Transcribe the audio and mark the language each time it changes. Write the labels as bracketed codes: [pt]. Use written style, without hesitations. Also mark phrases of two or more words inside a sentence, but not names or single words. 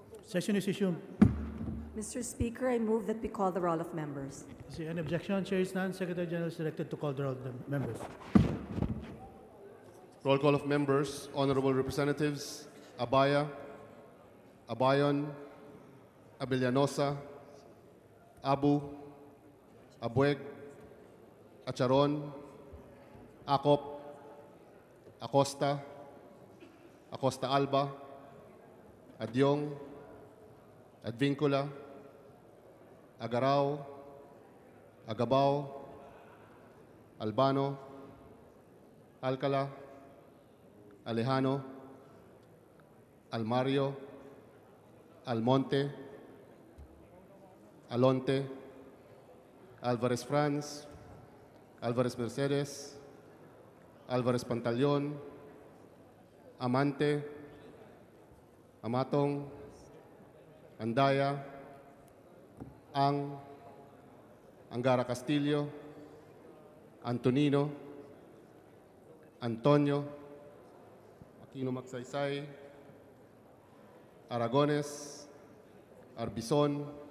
[en] Session is resumed. Mr. Speaker, I move that we call the roll of members. Is there any objection? Chair is none. Secretary General is directed to call the roll of the members. Roll call of members. Honorable Representatives Abaya, Abayon, Abellanosa, Abu, Abueg, Acharon, Acop, Acosta, Acosta Alba, Adyong, Advincula, Agarao, Agabao, Albano, Alcala, Alejano, Almario, Almonte, Alonte, Alvarez Franz, Alvarez Mercedes, Alvarez Pantaleon, Amante, Amatong, Andaya, Angara Castillo, Antonino, Antonio, Aquino Magsaysay, Aragones, Arbizon,